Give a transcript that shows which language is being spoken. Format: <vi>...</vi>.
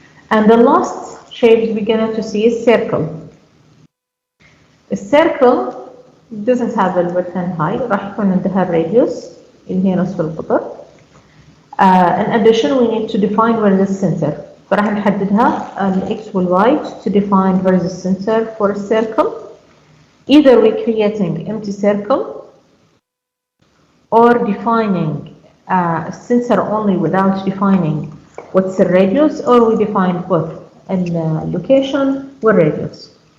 <en>And the last shape we're going to see is circle. A circle, doesn't have a width and height.</en> <ar>راح يكون عندها radius اللي هي نصف القطر.</ar> <en>In addition, we need to define where is the center.</en> <ar>فراح نحددها ال x وال y</ar> <en>to define where is the center for a circle. Either we're creating empty circle or defining a center only without defining what's the radius, or we define both the location with radius.</en>